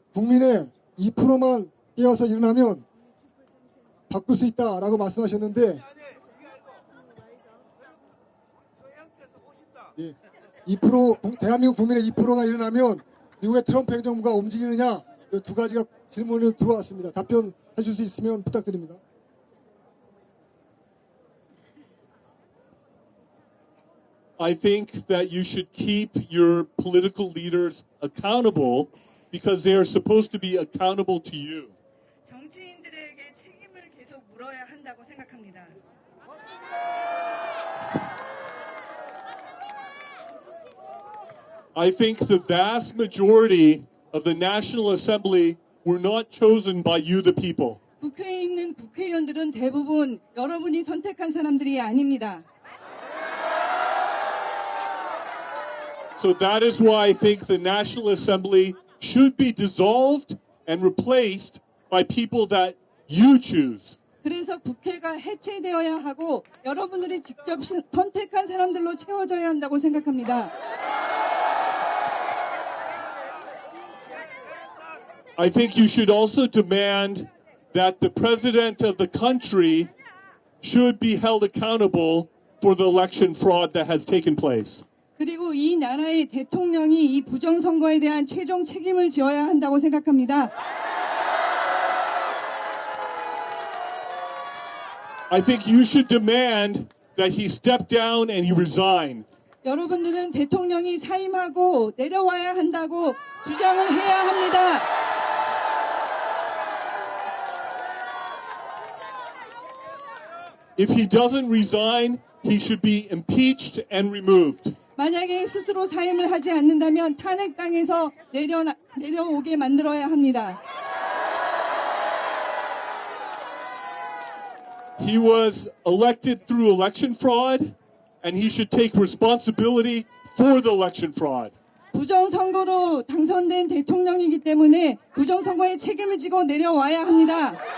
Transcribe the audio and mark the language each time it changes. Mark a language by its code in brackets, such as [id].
[ko] 국민의 2%만 깨어서 일어나면 바꿀 수 있다라고 말씀하셨는데 예. 2% 대한민국 국민의 2%가 일어나면 미국의 트럼프 행정부가 움직이느냐 이 두 가지가 질문이 들어왔습니다. 답변해 줄 수 있으면 부탁드립니다. [en] I think that you should keep your political leaders accountable because they are supposed to be accountable to you. [ko] 정치인들에게 책임을 계속 물어야 한다고 생각합니다. [en] I think the vast majority of the National Assembly were not chosen by you, the people. [ko] 국회에 있는 국회의원들은 대부분 여러분이 선택한 사람들이 아닙니다. [en] So that is why I think the National Assembly should be dissolved and replaced by people that you choose. [ko] 그래서 국회가 해체되어야 하고 여러분들이 직접 선택한 사람들로 채워져야 한다고 생각합니다. [en] I think you should also demand that the president of the country should be held accountable for the election fraud that has taken place. [ko] 그리고 이 나라의 대통령이 이 부정선거에 대한 최종 책임을 지어야 한다고 생각합니다. [en] I think you should demand that he step down and he resign. [ko] 여러분들은 대통령이 사임하고 내려와야 한다고 주장을 해야 합니다. [en] If he doesn't resign, he should be impeached and removed. [ko] 만약에 스스로 사임을 하지 않는다면 탄핵당에서 내려오게 만들어야 합니다. [en] He was elected through election fraud, and he should take responsibility for the election fraud. [ko] 부정선거로 당선된 대통령이기 때문에 부정선거에 책임을 지고 내려와야 합니다.